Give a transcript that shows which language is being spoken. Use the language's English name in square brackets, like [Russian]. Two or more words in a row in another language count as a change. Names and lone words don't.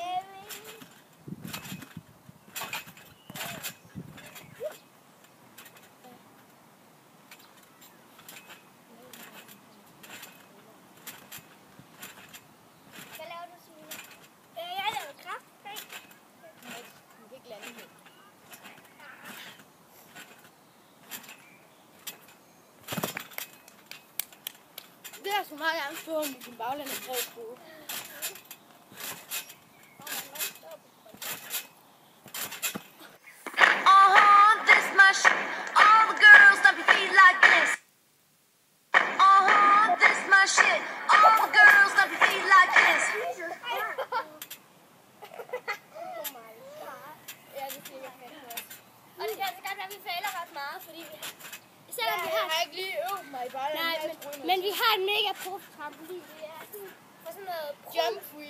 [Danish] Hvad laver du, Signe? Jeg laver kraft. Du kan ikke lande helt. Det er så meget gerne stå med din baglæns halsskrue. [English] This my shit. All the girls stomp your feet like this. This my shit. All the girls stomp your feet like this. [Danish] Ja, det siger jeg fandme også. Og det kan altså godt være, at vi fejler ret meget, fordi vi... Selvom vi Jeg har ikke lige øvet mig i baglæns halsskrue. men vi har en mega pro-trampolin. Det er sådan, for sådan noget [English] Jump free.